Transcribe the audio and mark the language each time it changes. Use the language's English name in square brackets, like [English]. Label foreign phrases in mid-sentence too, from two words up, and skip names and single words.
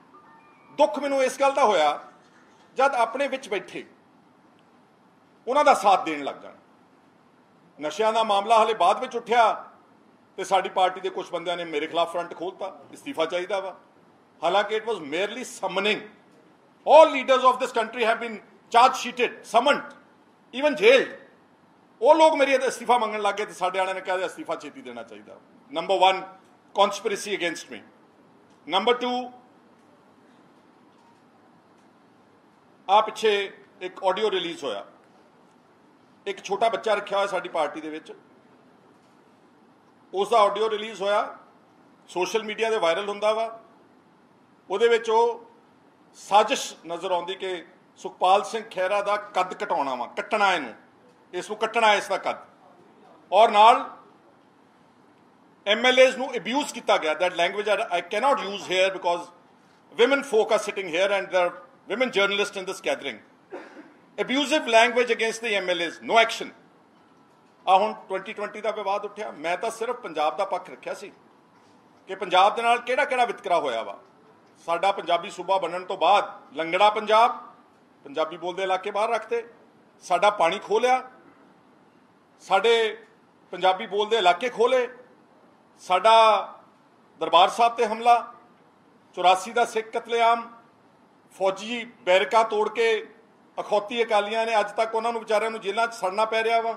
[Punjabi] ਦੁੱਖ ਮੈਨੂੰ ਇਸ ਗੱਲ ਦਾ ਹੋਇਆ ਜਦ ਆਪਣੇ ਵਿੱਚ ਬੈਠੇ ਉਹਨਾਂ ਦਾ ਸਾਥ ਦੇਣ ਲੱਗ ਜਾਣ। ਨਸ਼ਿਆਂ ਦਾ ਮਾਮਲਾ ਹਲੇ ਬਾਅਦ ਵਿੱਚ ਉੱਠਿਆ ਤੇ ਸਾਡੀ ਪਾਰਟੀ ਦੇ ਕੁਝ ਬੰਦਿਆਂ ਨੇ ਮੇਰੇ ਖਿਲਾਫ ਫਰੰਟ ਖੋਲਤਾ, ਇਸਤੀਫਾ ਚਾਹੀਦਾ ਵਾ। [English] ਹਾਲਾਂਕਿ it was merely summoning. all leaders of this country have been charge sheeted, summoned, even jailed. [Punjabi] ਉਹ ਲੋਕ ਮੇਰੀ ਅਸਤੀਫਾ ਮੰਗਣ ਲੱਗ ਗਏ ਤੇ ਸਾਡੇ ਵਾਲਿਆਂ ਨੇ ਕਿਹਾ ਅਸਤੀਫਾ ਛੇਤੀ ਦੇਣਾ ਚਾਹੀਦਾ। [English] ਨੰਬਰ 1 conspiracy against me. [Punjabi] ਨੰਬਰ 2 ਆ ਪਿੱਛੇ एक [English] audio release [Punjabi] ਹੋਇਆ, ਇੱਕ ਛੋਟਾ ਬੱਚਾ ਰੱਖਾ ਹੋਇਆ ਸਾਡੀ ਪਾਰਟੀ ਦੇ ਵਿੱਚ, ਉਸਕਾ [English] audio release [Punjabi] होया, [English] social media [Punjabi] ਤੇ ਵਾਇਰਲ ਹੁੰਦਾ ਵਾ। ਉਹਦੇ ਵਿੱਚ ਓਹ ਸਾਜ਼ਿਸ਼ ਨਜ਼ਰ ਆਉਂਦੀ ਕਿ ਸੁਖਪਾਲ ਸਿੰਘ ਖਹਿਰਾ ਦਾ ਕੱਦ ਘਟਾਉਣਾ ਵਾ, ਕੱਟਣਾ ਇਹਨੂੰ, ਇਸਨੂੰ ਕੱਟਣਾ ਇਸਦਾ ਕੱਦ, ਔਰ ਨਾਲ MLAs ਨੂੰ abuse ਕੀਤਾ ਗਿਆ। [English] That language I cannot use here because women folk are sitting here and there are women journalists in this gathering. Abusive language against the MLAs, no action. [Punjabi] ਆ ਹੁਣ 2020 ਦਾ ਵਿਵਾਦ ਉੱਠਿਆ। ਮੈਂ ਤਾਂ ਸਿਰਫ ਪੰਜਾਬ ਦਾ ਪੱਖ ਰੱਖਿਆ ਸੀ ਕਿ ਪੰਜਾਬ ਦੇ ਨਾਲ ਕਿਹੜਾ ਕਿਹੜਾ ਵਿਤਕਰਾ ਹੋਇਆ ਵਾ। ਸਾਡਾ ਪੰਜਾਬੀ ਸੂਬਾ ਬਣਨ ਤੋਂ ਬਾਅਦ ਲੰਗੜਾ ਪੰਜਾਬ, ਪੰਜਾਬੀ ਬੋਲਦੇ ਇਲਾਕੇ ਬਾਹਰ ਰੱਖਤੇ, ਸਾਡਾ ਪਾਣੀ ਖੋਹ ਲਿਆ, ਸਾਡੇ ਪੰਜਾਬੀ ਬੋਲਦੇ ਇਲਾਕੇ ਖੋਲੇ, ਸਾਡਾ ਦਰਬਾਰ ਸਾਹਿਬ ਤੇ ਹਮਲਾ, 84 ਦਾ ਸਿੱਖ ਕਤਲੇਆਮ, ਫੌਜੀ ਬੈਰਕਾਂ ਤੋੜ ਕੇ ਅਖੌਤੀ ਅਕਾਲੀਆਂ ਨੇ ਅੱਜ ਤੱਕ ਉਹਨਾਂ ਨੂੰ ਵਿਚਾਰਿਆਂ ਨੂੰ ਜੇਲ੍ਹਾਂ 'ਚ ਸੜਨਾ ਪੈ ਰਿਹਾ ਵਾ।